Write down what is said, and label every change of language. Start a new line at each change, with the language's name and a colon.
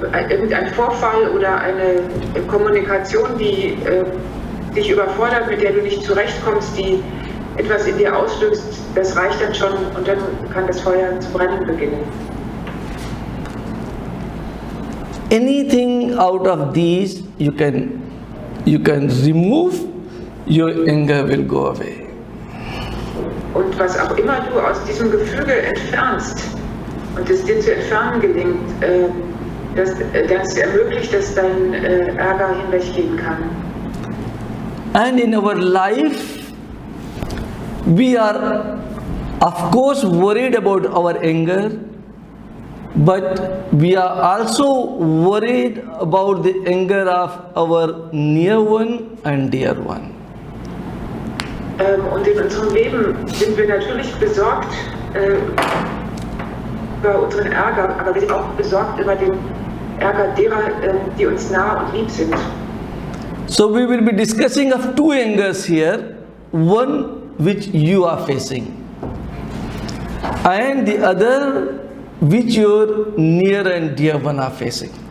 German: irgendein Vorfall oder eine Kommunikation, die dich überfordert, mit der du nicht zurechtkommst, die etwas in dir auslöst, das reicht dann schon und dann kann das Feuer zu brennen beginnen.
English: Anything out of these you can remove, your anger will go away.
German: Und was auch immer du aus diesem Gefüge entfernst und es dir zu entfernen gelingt, das ermöglicht, dass dein Ärger hinweggehen kann.
English: And in our life, we are of course worried about our anger, but we are also worried about the anger of our near one and dear one.
German: Und in unserem Leben sind wir natürlich besorgt über unseren Ärger, aber wir sind auch besorgt über den Ärger derer, die uns nah und lieb sind.
English: So we will be discussing of two angers here, one which you are facing and the other which your near and dear one are facing.